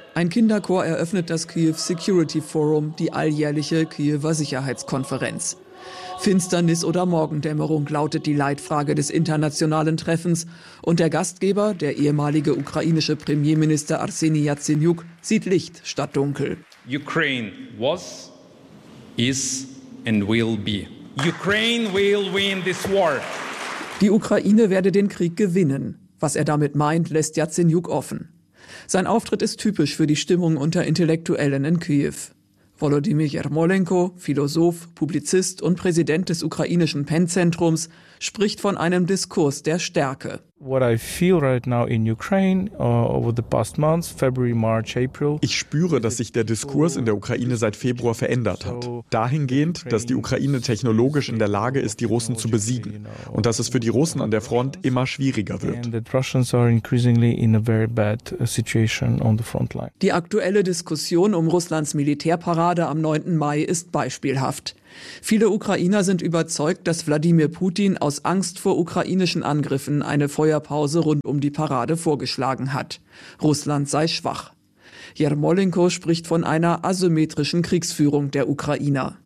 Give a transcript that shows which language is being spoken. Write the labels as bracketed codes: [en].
[de] Ein Kinderchor eröffnet das Kiew Security Forum, die alljährliche Kiewer Sicherheitskonferenz. Finsternis oder Morgendämmerung lautet die Leitfrage des internationalen Treffens. Und der Gastgeber, der ehemalige ukrainische Premierminister Arseniy Yatsenyuk, sieht Licht statt Dunkel. [en] Ukraine was, is and will be. Ukraine will win this war. [de] Die Ukraine werde den Krieg gewinnen. Was er damit meint, lässt Yatsenyuk offen. Sein Auftritt ist typisch für die Stimmung unter Intellektuellen in Kiew. Volodymyr Jermolenko, Philosoph, Publizist und Präsident des ukrainischen PEN-Zentrums, spricht von einem Diskurs der Stärke. [en] What I feel right now in Ukraine over the past months, February, March, April. [de] Ich spüre, dass sich der Diskurs in der Ukraine seit Februar verändert hat. Dahingehend, dass die Ukraine technologisch in der Lage ist, die Russen zu besiegen und dass es für die Russen an der Front immer schwieriger wird. [en] Russians are increasingly in a very bad situation on the front line. [de] Die aktuelle Diskussion um Russlands Militärparade am 9. Mai ist beispielhaft. Viele Ukrainer sind überzeugt, dass Wladimir Putin aus Angst vor ukrainischen Angriffen eine Feuerpause rund um die Parade vorgeschlagen hat. Russland sei schwach. Jermolenko spricht von einer asymmetrischen Kriegsführung der Ukrainer.